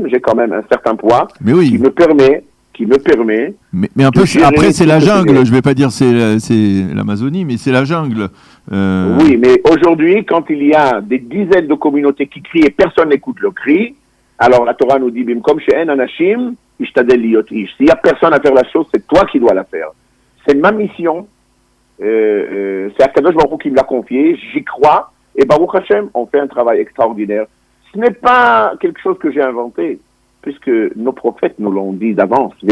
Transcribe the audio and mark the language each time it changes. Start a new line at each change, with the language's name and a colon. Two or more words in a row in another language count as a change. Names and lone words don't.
French: J'ai quand même un certain poids qui me permet... Mais un peu, après, c'est la jungle. Je ne vais pas dire c'est l'Amazonie, mais c'est la jungle. Oui, mais aujourd'hui, quand il y a des dizaines de communautés qui crient et personne n'écoute le cri, alors la Torah nous dit,
Hebrew: במקום שאין אנשים, השתדל להיות איש.
French: S'il n'y a personne à faire la chose, c'est toi qui dois la faire. C'est ma mission. C'est Akadosh Baruch Hu qui me l'a confié. J'y crois. Et
Hebrew: ברוך השם,
French: on fait un travail extraordinaire. Ce n'est pas quelque chose que j'ai inventé, puisque nos prophètes nous l'ont dit d'avance.